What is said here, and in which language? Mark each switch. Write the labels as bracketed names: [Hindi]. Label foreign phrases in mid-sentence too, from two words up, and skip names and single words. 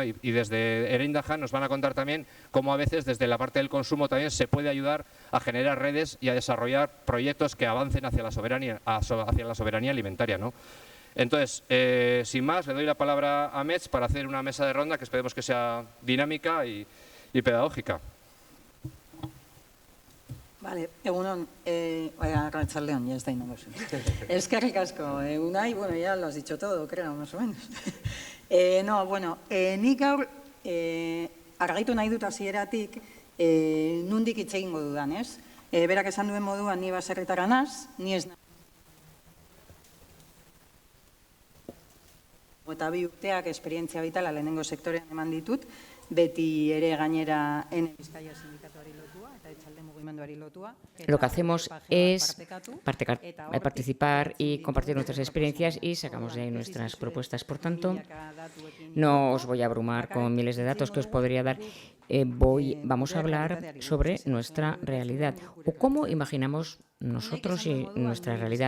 [Spanish] Y desde Erendayan nos van a contar también cómo a veces desde la parte del consumo también se puede ayudar a generar redes y a desarrollar proyectos que avancen hacia la soberanía alimentaria, ¿no? Entonces, sin más, le doy la palabra a Metz para hacer una mesa de ronda que esperemos que sea dinámica y pedagógica. Vale, [Basque] egunon, arratsaldeon, [Spanish] ya está innovación. [Basque] Eskerrik asko, Unai, bueno, [Spanish] ya lo has dicho todo, creo, más o menos. No, [Basque] bueno, nik gaur argitu nahi dut hasieratik nundik hitz egingo dudan, ez? Berak esan duen moduan ni baserritarra naz, ni ez eta 2 urteak esperientzia vitala lehenengo sektorean eman ditut, beti ere gainera Ene Bizkaia sindikatuari lotua eta Etxalde mugimenduari lotua. [Spanish] Lo que hacemos es participar y compartir nuestras experiencias y sacamos de ahí nuestras propuestas. Por tanto, no os voy a abrumar con miles de datos que os podría dar. Vamos a hablar sobre nuestra realidad o cómo imaginamos nosotros y nuestra realidad.